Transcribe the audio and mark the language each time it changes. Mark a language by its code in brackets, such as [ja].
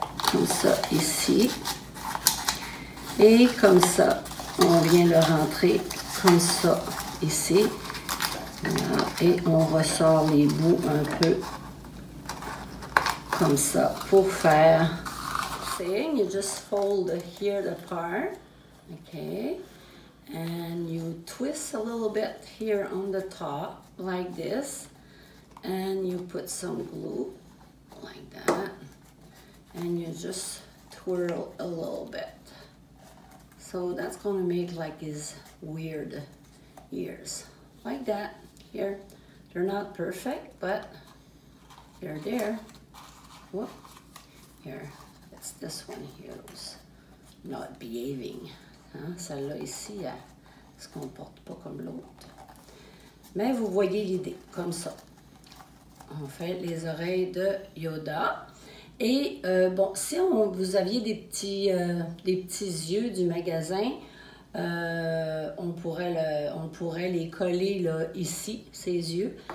[fr] Comme ça, ici. Et comme ça, on vient le rentrer comme ça, ici. Voilà. Et on ressort les bouts un peu comme ça pour faire. [en] Saying, you just fold here the part, okay, and you twist a little bit here on the top like this, and you put some glue like that, and you just twirl a little bit. So that's going to make like his weird ears like that. Here, they're not perfect, but they're there. Whoop, here. It's this one here who's not behaving. Hein? [fr] Celle-là ici, elle ne se comporte pas comme l'autre. Mais vous voyez l'idée, comme ça. On fait les oreilles de Yoda. Et bon, si vous aviez des petits yeux du magasin, on pourrait les coller là, ici, ces yeux.